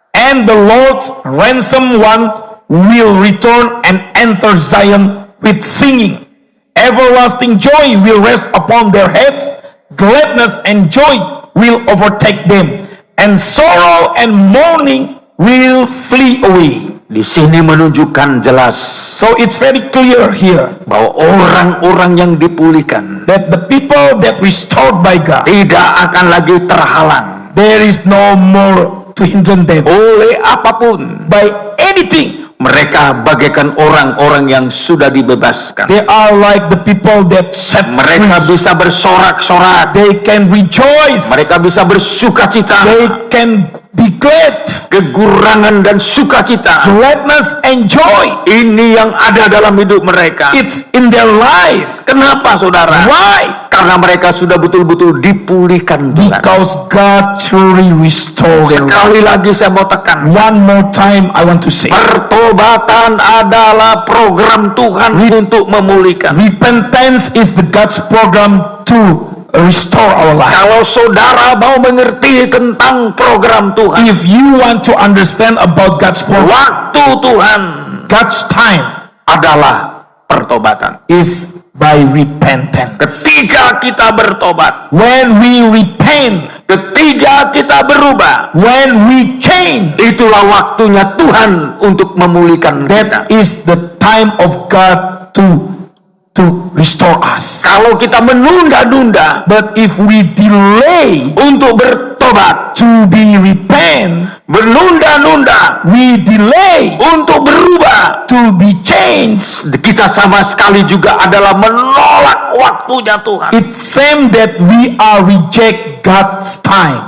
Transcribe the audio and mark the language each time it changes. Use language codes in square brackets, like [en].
[en] and the Lord's ransom ones will return and enter Zion with singing. Everlasting joy will rest upon their heads. Gladness and joy will overtake them, and sorrow and mourning will flee away. [id] Di sini menunjukkan jelas [en] So it's very clear here [id] bahwa orang-orang yang dipulihkan [en] that the people that restored by God, [id] tidak akan lagi terhalang [en] there is no more to hinder them [id] oleh apapun. [en] by anything. [id] Mereka bagaikan orang-orang yang sudah dibebaskan. [en] They are like the people that set [id] Mereka [en] free. [id] bisa bersorak-sorak. [en] They can rejoice. [id] Mereka bisa bersukacita. [en] They can be glad. [id] Kegurangan dan sukacita, [en] Gladness and joy. [id] ini yang ada dalam hidup mereka. [en] It's in their life. [id] Kenapa saudara? [en] Why? [id] Karena mereka sudah betul-betul dipulihkan Tuhan. [en] Because God truly restored their life. [id] Sekali lagi saya mau tekan, [en] One more time I want to say, [id] pertobatan adalah program Tuhan untuk memulihkan. [en] repentance is the God's program to restore our life. [id] Kalau saudara mau mengerti tentang program Tuhan, [en] If you want to understand about God's program, [id] waktu Tuhan [en] God's time [id] adalah pertobatan. [en] is by repentance. [id] Ketika kita bertobat, [en] When we repent, [id] ketika kita berubah, [en] when we change, [id] itulah waktunya Tuhan untuk memulihkan kita. [en] that is the time of God to restore us. [id] Kalau kita menunda-nunda [en] But if we delay [id] untuk bertobat, [en] to be repent, [id] menunda-nunda [en] we delay [id] untuk berubah, [en] to be changed, [id] kita sama sekali juga adalah menolak waktunya Tuhan. [en] it's same that we are reject God's time.